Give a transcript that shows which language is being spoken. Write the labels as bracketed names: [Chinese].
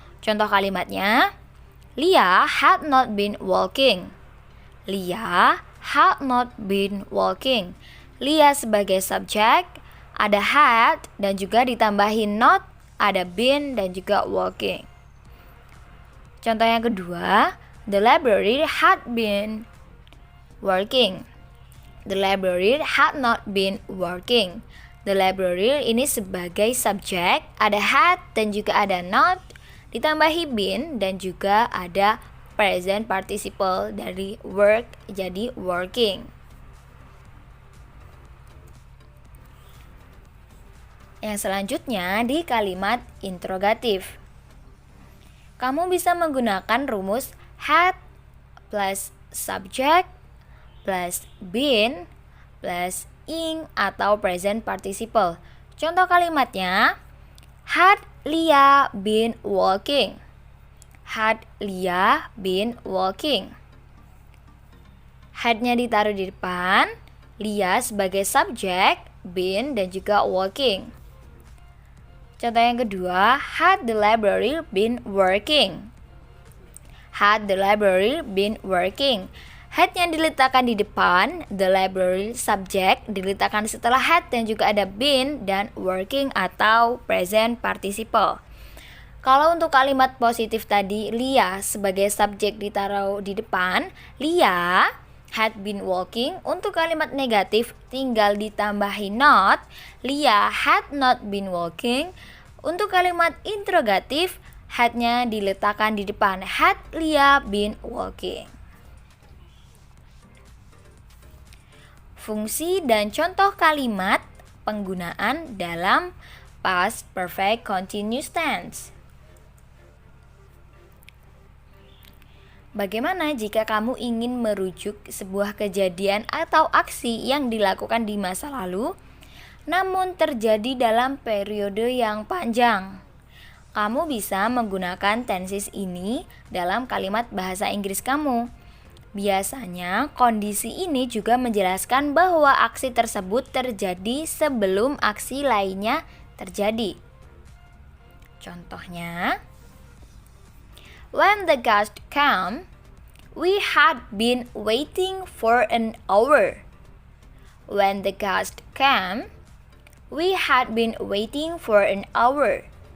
[Indonesian] Contoh kalimatnya, [English] Lia had not been walking. Lia had not been walking. [Indonesian] Lia sebagai subjek, ada had dan juga ditambahin not, ada been dan juga walking. Contoh yang kedua, [English] the library had been working. The library had not been working. [Indonesian] The library ini sebagai subjek, ada had dan juga ada not, ditambahi been dan juga ada present participle dari work jadi working. Yang selanjutnya di kalimat interrogatif. Kamu bisa menggunakan rumus had plus subject plus been plus ing atau present participle. Contoh kalimatnya, [English] had Lia been walking? Had Lia been walking? [Indonesian] Had-nya ditaruh di depan, Lia sebagai subjek, been dan juga walking. Contoh yang kedua, [English] had the library been working? Had the library been working? [Indonesian] Had yang diletakkan di depan, the library subject diletakkan setelah had dan juga ada been dan working atau present participle. Kalau untuk kalimat positif tadi, Lia sebagai subjek ditaruh di depan, Lia [English] had been walking. [Indonesian] Untuk kalimat negatif tinggal ditambahi not. [English] Lia had not been walking. [Indonesian] Untuk kalimat interrogatif had-nya diletakkan di depan. [English] Had Lia been walking? [Indonesian] Fungsi dan contoh kalimat penggunaan dalam past perfect continuous tense. Bagaimana jika kamu ingin merujuk sebuah kejadian atau aksi yang dilakukan di masa lalu, namun terjadi dalam periode yang panjang? Kamu bisa menggunakan tenses ini dalam kalimat bahasa Inggris kamu. Biasanya, kondisi ini juga menjelaskan bahwa aksi tersebut terjadi sebelum aksi lainnya terjadi. Contohnya, [English] when the guest came, we had been waiting for an hour. When the guest came, we had been waiting for an hour.